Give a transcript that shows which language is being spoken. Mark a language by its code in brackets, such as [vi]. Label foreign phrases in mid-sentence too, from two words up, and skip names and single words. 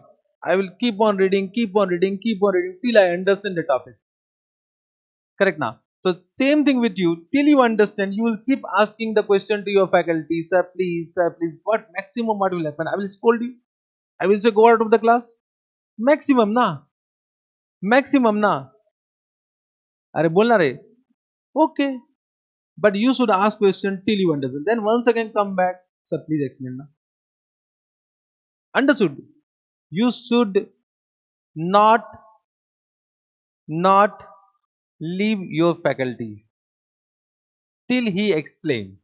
[en] I will keep on reading till I understand the topic. Correct now. So same thing with you. Till you understand, you will keep asking the question to your faculty, sir, please, what maximum what will happen? I will scold you. I will say go out of the class. Maximum na. Maximum na. [hi] अरे बोलना रे. [en] Okay. But you should ask question till you understand. Then once again come back. Sir, please explain na. Understood? You should not not leave your faculty till he explain.